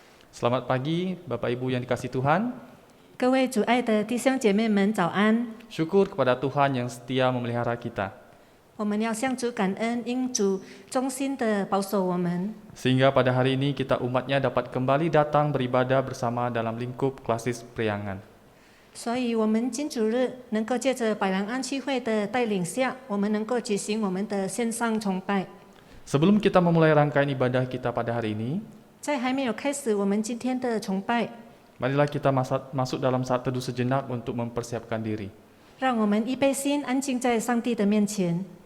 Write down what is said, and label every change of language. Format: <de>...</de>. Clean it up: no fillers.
<id>Selamat pagi, Bapak Ibu yang dikasihi Tuhan.</id> <zh>各位主爱的弟兄姐妹们，早安！</zh> <id>Syukur kepada Tuhan yang setia memelihara kita.</id> <zh>我们要向主感恩，因主忠心的保守我们，</zh> <id>Sehingga pada hari ini kita umatnya dapat kembali datang beribadah bersama dalam lingkup klasis priangan.</id> <zh>所以我们金主日能够借着百兰安区会的带领下，我们能够举行我们的线上崇拜。</zh> <id>Sebelum kita memulai rangkaian ibadah kita pada hari ini,</id> <zh>在还没有开始我们今天的崇拜，</zh> <id>marilah kita masuk dalam saat teduh sejenak untuk mempersiapkan diri.</id> <zh>让我们预备心，安静在上帝的面前。</zh>